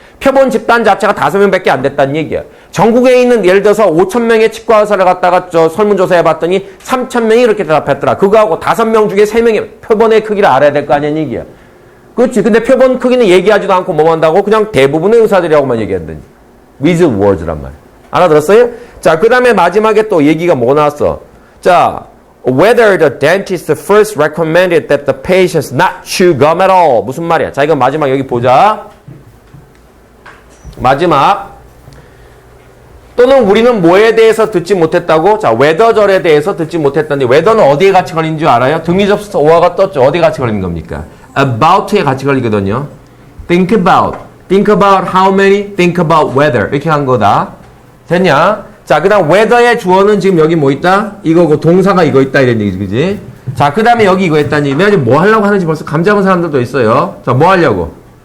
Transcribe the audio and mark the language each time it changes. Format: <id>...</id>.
<ko>표본 집단 자체가 5명밖에 안 됐다는 얘기야. 전국에 있는 예를 들어서 5,000명의 치과 의사를 갖다가 설문조사해 봤더니 3,000명이 이렇게 대답했더라. 그거하고 5명 중에 3명의 표본의 크기를 알아야 될 거 아니야 얘기야. 그렇지. 근데 표본 크기는 얘기하지도 않고 뭐 한다고? 그냥 대부분의 의사들이라고만 얘기한다니.</ko> <en>with words</en> <ko>란 말. 알아들었어요? 자, 그 다음에 마지막에 또 얘기가 뭐 나왔어?</ko> <en>자, whether the dentist first recommended that the patients not chew gum at all.</en> <ko>무슨 말이야? 자, 이건 마지막 여기 보자. 마지막. 또는 우리는 뭐에 대해서 듣지 못했다고? 자, whether절에 대해서 듣지 못했다는데 whether는 어디에 같이 걸리는 줄 알아요? 등위접수 오화가 떴죠. 어디에 같이 걸리는 겁니까? about에 같이 걸리거든요.</ko> <en>think about. think about how many, think about whether.</en> <ko>이렇게 한 거다. 됐냐? 자, 그 다음 whether의 주어는 지금 여기 뭐 있다? 이거고 동사가 이거 있다 이런 얘기지, 그지? 자, 그 다음에 여기 이거 했다는 얘기면 지금 뭐 하려고 하는지 벌써 감 잡은 사람들도 있어요. 자, 뭐 하려고?</ko>